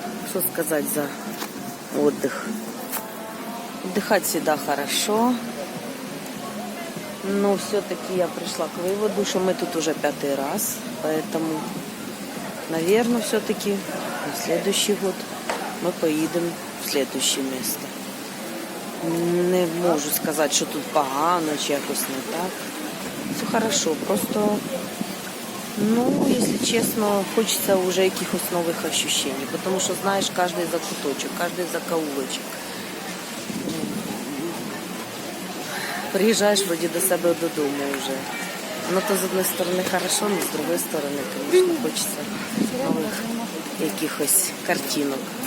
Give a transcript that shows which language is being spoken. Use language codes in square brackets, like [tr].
[ru] Что сказать за отдых? Отдыхать всегда хорошо. Но все-таки я пришла к выводу, что мы тут уже 5-й раз. Поэтому, наверное, все-таки на следующий год мы поедем в следующее место. [uk] Не можу сказати, що тут погано чи якось не так. [ru] Все хорошо, просто, ну, если честно, хочется уже каких-то новых ощущений, потому что знаешь каждый закуточек, каждый закоулочек. [uk] приїжджаєш вроді до себе додому вже. Ну то з одної сторони [ru] хорошо, [uk] але з другої сторони, звісно, хочеться нових якихось картинок.